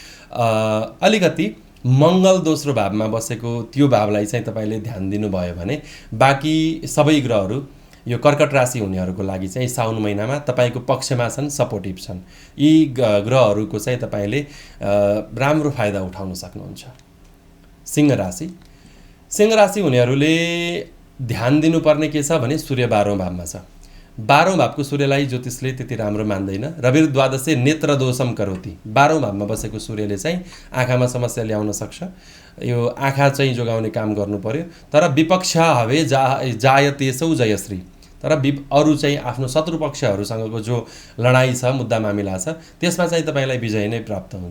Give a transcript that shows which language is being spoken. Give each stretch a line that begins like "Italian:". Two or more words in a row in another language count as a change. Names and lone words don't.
Nepali: अलिकति मङ्गल दोस्रो भावमा बसेको त्यो भावलाई चाहिँ तपाईँले ध्यान दिनुभयो भने बाँकी सबै ग्रहहरू यो कर्कट राशि हुनेहरूको लागि चाहिँ साउन महिनामा तपाईँको पक्षमा छन्, सपोर्टिभ छन्। यी ग्रहहरूको चाहिँ तपाईँले राम्रो फाइदा उठाउन सक्नुहुन्छ। सिंह राशि हुनेहरूले ध्यान दिनुपर्ने के छ भने सूर्य 12औं भावमा छ। 12औं भावको सूर्यलाई ज्योतिषले त्यति राम्रो मान्दैन।
Sanskrit: रविर द्वादशे नेत्र दोषम करोति।
Nepali: 12औं भावमा बसेको सूर्यले चाहिँ आँखामा समस्या ल्याउन सक्छ। यो आँखा चाहिँ जोगाउने काम गर्नु पर्यो। तर
Sanskrit: विपक्ष हवे जायतेसौ जयश्री।
Nepali: तर अरू चाहिँ आफ्नो शत्रु पक्षहरूसँगको जो लडाइँ छ, मुद्दा मामिला छ, त्यसमा चाहिँ तपाईँलाई विजय नै प्राप्त हुन्छ।